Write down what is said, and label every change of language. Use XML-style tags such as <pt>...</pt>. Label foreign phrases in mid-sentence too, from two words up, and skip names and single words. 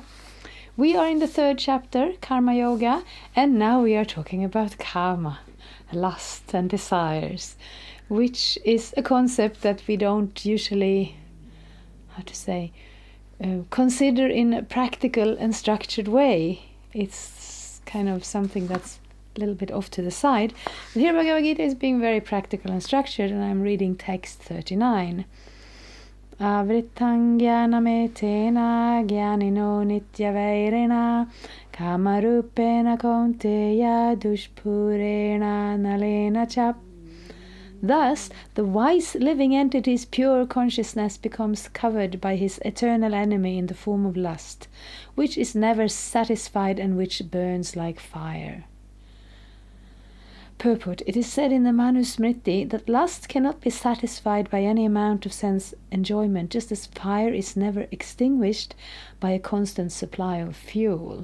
<en>We are in the third chapter, Karma Yoga, and now we are talking about karma, lust and desires, which is a concept that we don't usually, consider in a practical and structured way. It's kind of something that's a little bit off to the side. But here Bhagavad-gita is being very practical and structured, and I'm reading text 39.</en> <sa>आवृतं ज्ञानमेतेन ज्ञानिनो नित्यवैरिणा कामरूपेण कौन्तेय दुष्पूरेण नलेन च.</sa> <en>Thus, the wise living entity's pure consciousness becomes covered by his eternal enemy in the form of lust, which is never satisfied and which burns like fire. Purport: it is said in the Manusmriti that lust cannot be satisfied by any amount of sense enjoyment, just as fire is never extinguished by a constant supply of fuel.</en>